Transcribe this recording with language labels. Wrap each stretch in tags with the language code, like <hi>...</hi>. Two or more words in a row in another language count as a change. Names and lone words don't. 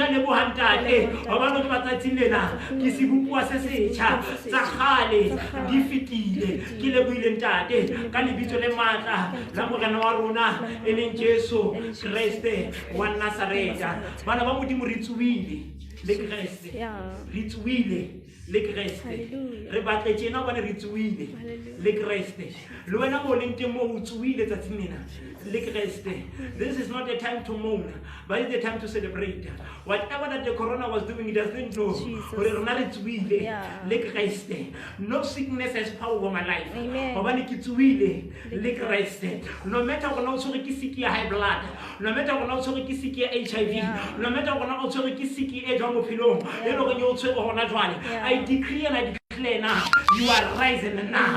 <st>a leboha ntate hobane ke batsatsing lena ke sebopua se setjha tsa kgale di fetile ke lebohile ntate ka lebitso le matla la morena wa rona e leng Jesu Kriste wa Nazareta bana ba modimo re tsuwile le Kriste re tsuwile le Kriste re batle tjena bana re tsuwile le Kriste le wena mo leng teng mo o tsuwile tsatsing lena le Kriste.</st> <en>This is not a time to mourn, but it's a time to celebrate. Whatever that the corona was doing, it doesn't know. No sickness has power over my life. No matter what also sick high blood, no matter what also sick HIV, no matter what also sick I decree and I declare now, you are rising now.</en>